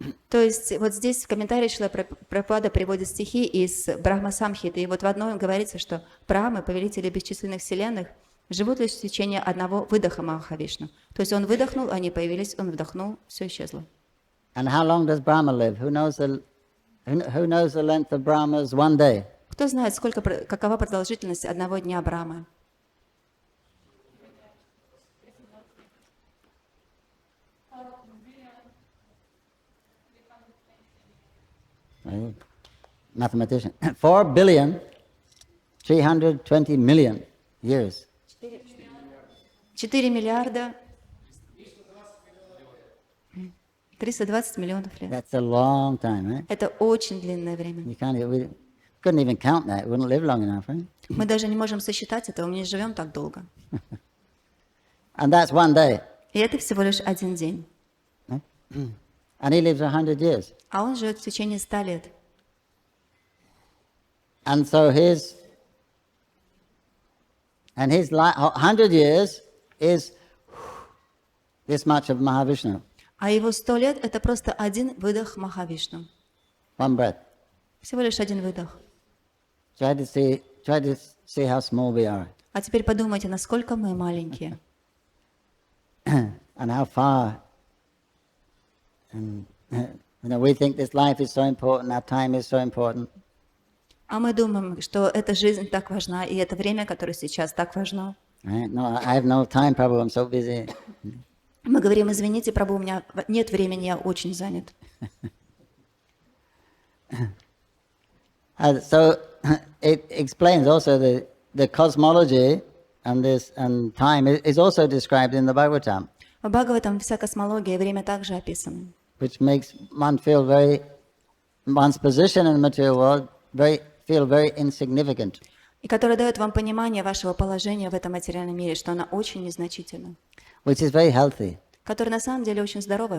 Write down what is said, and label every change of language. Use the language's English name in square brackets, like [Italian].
[Russian] То есть вот здесь в комментарии Шрила Прабхупада приводит стихи из Брахма Самхиты, и вот в одном говорится, что Брахмы, повелители бесчисленных вселенных, живут лишь в течение одного выдоха Махавишну. То есть он выдохнул, они появились, он вдохнул, все исчезло. [English] And how long does Brahma live? Who knows the length of Brahma's one day? [Russian] Кто знает, какова продолжительность одного дня Брахмы? [English] right? Mathematician. 4,320,000,000 years. [Russian] 4 миллиарда 320 миллионов лет. [English] That's a long time, right? [Russian] Это очень длинное время. [English] We couldn't even count that. We wouldn't live long enough, right? [Russian] Мы даже не можем сосчитать этого, мы не живем так долго. [English] And that's one day. [Russian] И это всего лишь один день. [English] Right? And he lives 100 years. [Russian] А он живет в течение 100 лет. [English] And so his 100 years is this much of Mahavishnu. [Russian] А его 100 лет — это просто один выдох Махавишну. [English] One breath. [Russian] Всего лишь один выдох. [English] Try to see how small we are. [Russian] А теперь подумайте, насколько мы маленькие. [English] And how far. And we think this life is so important, our time is so important. [Russian] А мы думаем, что эта жизнь так важна, и это время, которое сейчас так важно. [English] Right? No, I have no time, Prabhu, I'm so busy. [Russian] Мы говорим: извините, прабху, у меня нет времени, я очень занят. [English] So it explains also the cosmology and time is also described in the Bhagavatam, [Russian] В Бхагаватам вся космология и время также описаны, [English] which makes one feel one's position in the material world feel very insignificant. [Russian] и которая дает вам понимание вашего положения в этом материальном мире, что она очень незначительна, [English] Which is very healthy [Russian] которое на самом деле очень здоровое